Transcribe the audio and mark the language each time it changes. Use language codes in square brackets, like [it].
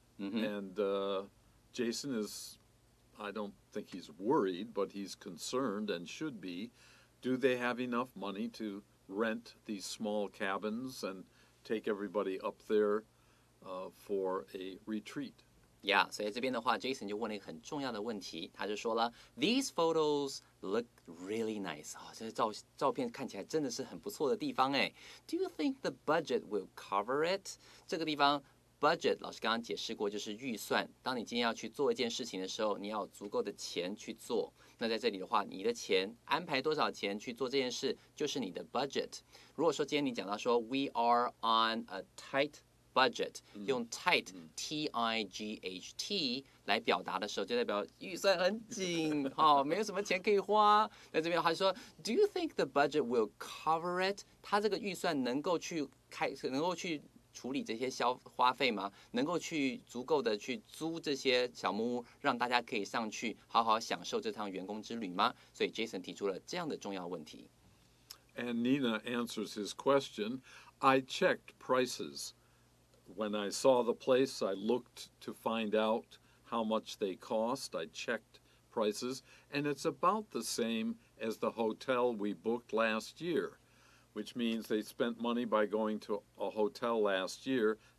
[en] And Jason is, I don't think he's worried, but he's concerned and should be. Do they have enough money to rent these small cabins and take everybody up there for a retreat? [zh] Yeah， 所以这边的话 ，Jason 就问了一个很重要的问题，他就说了 ， [en] These photos look really nice [zh] 啊，这些照片看起来真的是很不错的地方哎。 [en] Do you think the budget will cover it？ [zh] 这个地方 budget 老师刚刚解释过，就是预算。当你今天要去做一件事情的时候，你要有足够的钱去做。那在这里的话，你的钱安排多少钱去做这件事，就是你的 budget。如果说今天你讲到说 [en] We are on a tight budget [zh] 用 tight T-I-G-H-T 来表达的时候，就代表预算很紧，没有什么钱可以花。在这边他说 ， [en] Do you think the budget will cover it？ [zh] 他这个预算能够去处理这些花费吗？能够去足够的去租这些小木屋，让大家可以上去好好享受这趟员工之旅吗？所以 Jason 提出了这样的重要问题。 [en] And Nina answers his question. I checked prices. When I saw the place, I looked to find out how much they cost. I checked prices, and it's about the same as the hotel we booked last year, which means they spent money by going to a hotel last year.